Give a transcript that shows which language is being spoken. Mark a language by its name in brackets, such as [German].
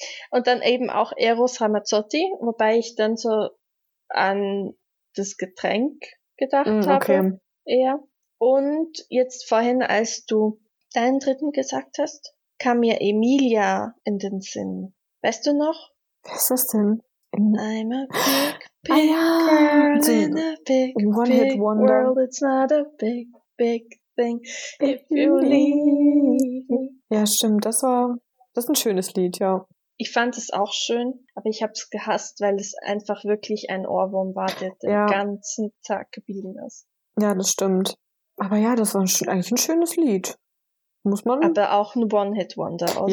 [German] Und dann eben auch Eros Ramazzotti, wobei ich dann so an das Getränk gedacht habe. Eher. Und jetzt vorhin, als du deinen dritten gesagt hast, kam mir Emilia in den Sinn. Weißt du noch? Wer ist das denn? [English] I'm a big, big girl in a big, big world. It's not a big, big thing if you leave. [German] Ja, stimmt. Das ist ein schönes Lied, ja. Ich fand es auch schön, aber ich habe es gehasst, weil es einfach wirklich ein Ohrwurm war, der den ganzen Tag geblieben ist. Ja, das stimmt. Aber ja, das war eigentlich ein schönes Lied. Muss man. Aber auch ein One-Hit-Wonder, oder?